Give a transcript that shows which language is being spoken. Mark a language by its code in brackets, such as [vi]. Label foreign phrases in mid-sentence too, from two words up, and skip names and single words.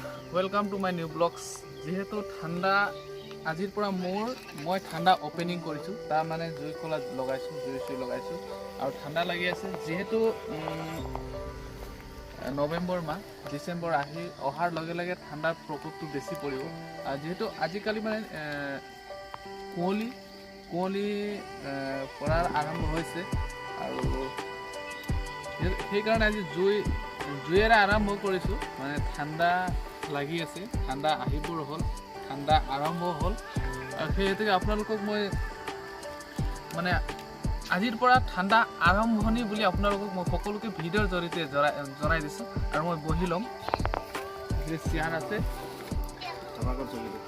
[en] Welcome to my new blogs [as] যেহেতু ঠান্ডা আজিৰ পৰা মই ঠান্ডা ओपनिंग কৰিছো তা মানে জুই কলা লগাইছো জুই লগাইছো আৰু ঠান্ডা লাগি আছে যেহেতু নৱেম্বৰ মাহ ডিসেম্বৰ আহি অহাৰ লগে লগে ঠান্ডাৰ প্ৰকোপটো বেছি পৰিব আৰু যেহেতু আজিকালি মানে কুঁৱলী পৰাৰ আৰম্ভ হৈছে আৰু সেই কাৰণে আজি জুইৰে আৰম্ভ কৰিছো মানে ঠান্ডা লাগি আছে ঠান্ডা আহিবৰ হল ঠান্ডা আৰম্ভ হল আৰু সেইহেতুকে আপোনালোকক মই মানে আজিৰ পৰা ঠান্ডা আৰম্ভণি বুলি আপোনালোকক মই সকলোকে ভিডিঅ'ৰ জৰিয়তে জনাই দিছো আৰু মই বহি লম যে চেয়াৰ আছে আমাকৰ চলি